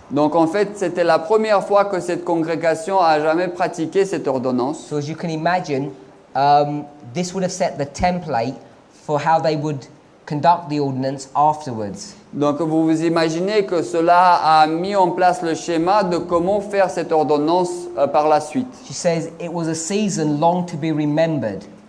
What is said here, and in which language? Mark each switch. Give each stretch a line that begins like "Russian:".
French: Donc en fait, c'était la première fois que cette congrégation a jamais pratiqué cette ordonnance.
English: So as you can imagine, this would have set the template for how they would conduct the ordinance afterwards.
French: Donc vous vous imaginez que cela a mis en place le schéma de comment faire cette ordonnance par la suite.
English: She says it was a season long to be remembered.